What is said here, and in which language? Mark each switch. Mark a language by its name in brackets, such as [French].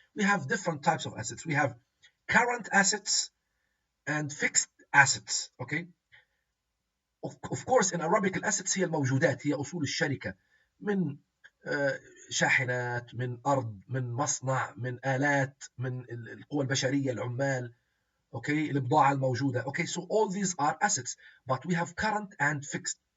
[English] We have different types of assets. We have current assets and fixed assets, okay. [Arabic] Of course in Arabic الأسيتس هي الموجودات, هي أصول الشركة, من شاحنات, من أرض, من مصنع, من آلات, من القوى البشرية, العمال, okay, البضاعة الموجودة. [English] Okay, so all these are assets, but we have current and fixed.